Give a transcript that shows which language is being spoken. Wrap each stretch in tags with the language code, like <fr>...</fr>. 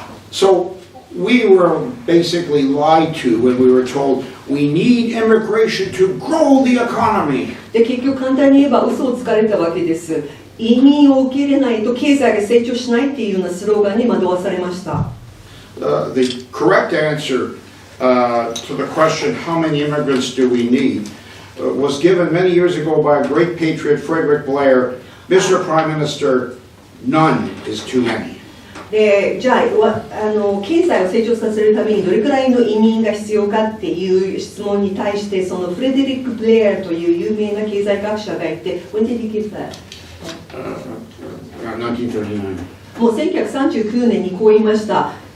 <en>So we were basically lied to when we were told we need immigration to grow the economy.</en> <ja>で結局簡単に言えば嘘をつかれたわけです。移民を受け入れないと経済が成長しないっていうようなスローガンに惑わされました。</ja> <en>The correct answer to the question how many immigrants do we need was given many years ago by a great patriot Frederick Blair. Mr. Prime Minister, none is too many.</en> <ja>でじゃあ経済を成長させるためにどれくらいの移民が必要かっていう質問に対してそのフレデリック・ブレアという有名な経済学者がいて</ja> <en>When did he give that? 1939.</en> <ja>もう1939年にこう言いました。</ja>